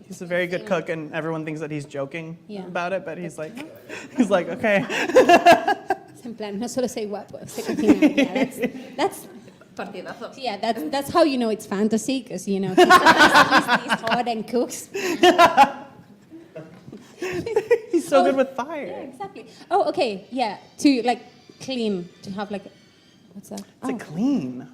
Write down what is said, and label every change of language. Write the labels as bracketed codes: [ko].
[en] He's a very good cook, and everyone thinks that he's joking Yeah. about it, but he's like, okay. [es] En plan, no solo soy guapo, sé cocinar. Yeah, that's Partidazo. [en] yeah, that's how you know it's fantasy, because he's hot and cooks. He's so Oh, good with Yeah, fire. exactly. Oh, okay, yeah, to like clean, to have like, what's that? It's a clean.